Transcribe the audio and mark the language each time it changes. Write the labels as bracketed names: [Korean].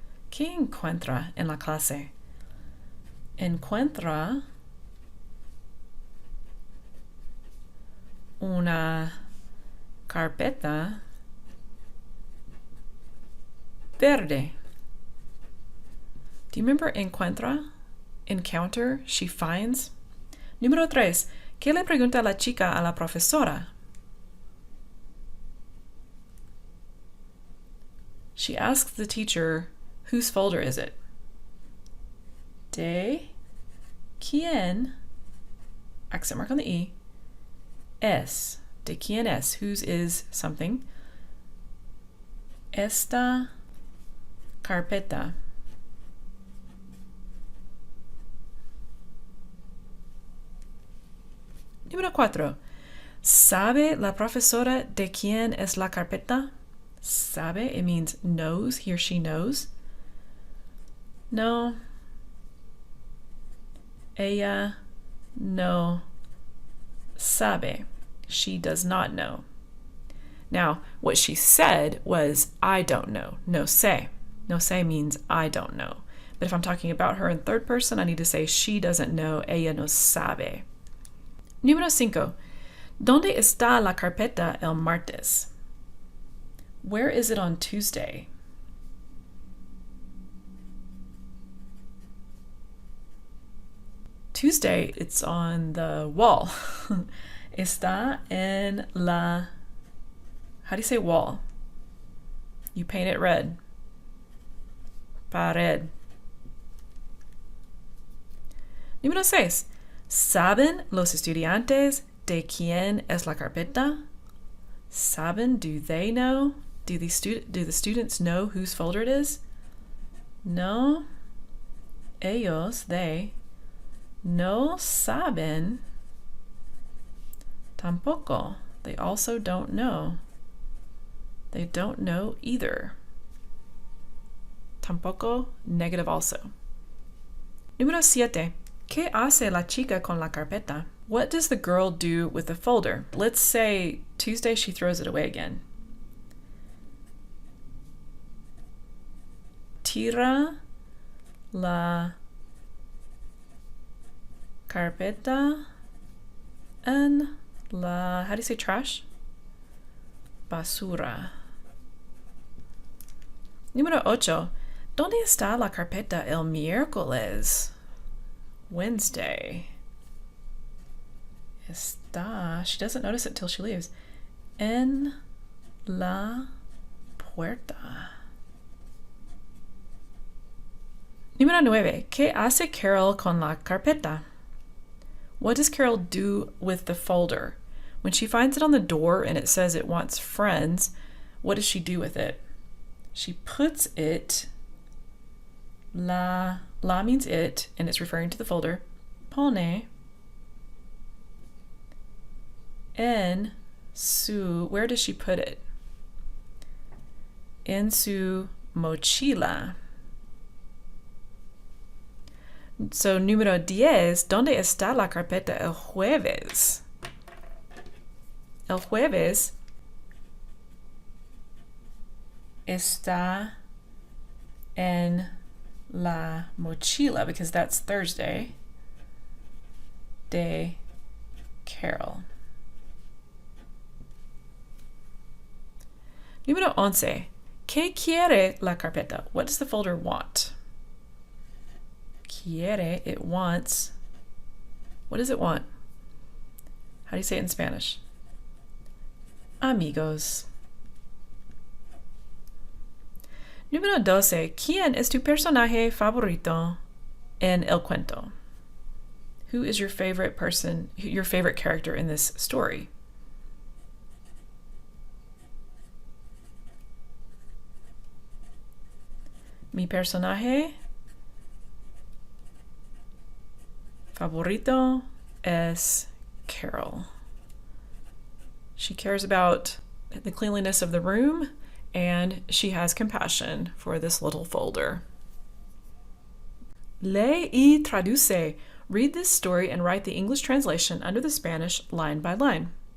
[Spanish] ¿Qué encuentra en la clase? Encuentra una carpeta verde. [English] Do you remember encuentra? Encounter, she finds. [Spanish] Número 3. ¿Qué le pregunta la chica a la profesora? [English] She asks the teacher, whose folder is it? [Spanish] De quién, [English] accent mark on the E, es. [Spanish] De quién es, [English] whose is something. [Spanish] Esta carpeta. Número 4. ¿Sabe la profesora de quién es la carpeta? [English] Sabe, it means knows, he or she knows. No. [Spanish] Ella no sabe. [English] She does not know. Now, what she said was, I don't know. [Spanish] No sé. No sé [English] means I don't know. But if I'm talking about her in third person, I need to say she doesn't know. [Spanish] Ella no sabe. Número 5. ¿Dónde está la carpeta el martes? [English] Where is it on Tuesday? Tuesday, it's on the wall. [Spanish] Está en la... [English] How do you say wall? You paint it red. Pared. [Spanish] Número 6. ¿Saben los estudiantes de quién es la carpeta? ¿Saben? [English] Do they know? Do the students know whose folder it is? [Spanish] No. Ellos, they, no saben. Tampoco. [English] They also don't know. They don't know either. [Spanish] Tampoco, [English] negative also. [Spanish] Número 7. ¿Qué hace la chica con la carpeta? [English] What does the girl do with the folder? Let's say Tuesday she throws it away again. [Spanish] Tira la carpeta en la, [English] how do you say trash? [Spanish] Basura. Número 8. ¿Dónde está la carpeta el miércoles? [English] Wednesday. [Spanish] Está, [English] she doesn't notice it till she leaves. [Spanish] En la puerta. Número 9. ¿Qué hace Carol con la carpeta? [English] What does Carol do with the folder? When she finds it on the door and it says it wants friends, what does she do with it? She puts it, la means it, and it's referring to the folder, [Spanish] pone en su, [English] where does she put it? [Spanish] En su mochila. So, número 10, ¿dónde está la carpeta el jueves? El jueves está en la mochila, [English] because that's Thursday, [Spanish] de Carol. Número 11, ¿qué quiere la carpeta? [English] What does the folder want? Quiere, it wants. What does it want? How do you say it in Spanish? [Spanish] Amigos. Número 12. ¿Quién es tu personaje favorito en el cuento? [English] Who is your favorite person, your favorite character in this story? [Spanish] Mi personaje favorito es Carol. [English] She cares about the cleanliness of the room, and she has compassion for this little folder. [Spanish] Lee y traduce. [English] Read this story and write the English translation under the Spanish line by line.